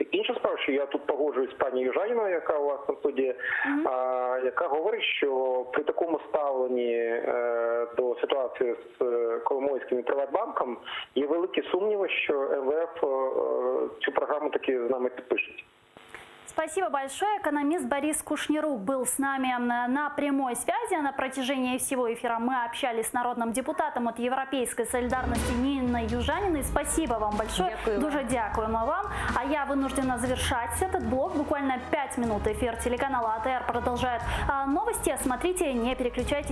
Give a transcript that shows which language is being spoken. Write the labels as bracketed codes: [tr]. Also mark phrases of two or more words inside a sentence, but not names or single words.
[uk] Інша справа, що я тут погоджуюсь з пані Южаніною, яка у вас на студії, яка говорить, що при такому ставленні до ситуації з Коломойським і Приватбанком є великі сумніви, що МВФ цю програму таки з нами підпишуть. [ru] Спасибо большое. Экономист Борис Кушнирук был с нами на прямой связи. На протяжении всего эфира мы общались с народным депутатом от Европейской солидарности Ниной Южаниной. Спасибо вам большое. [uk] Дуже дякуємо вам. [ru] А я вынуждена завершать этот блок. Буквально 5 минут эфир телеканала АТР продолжает новости. Смотрите, не переключайтесь.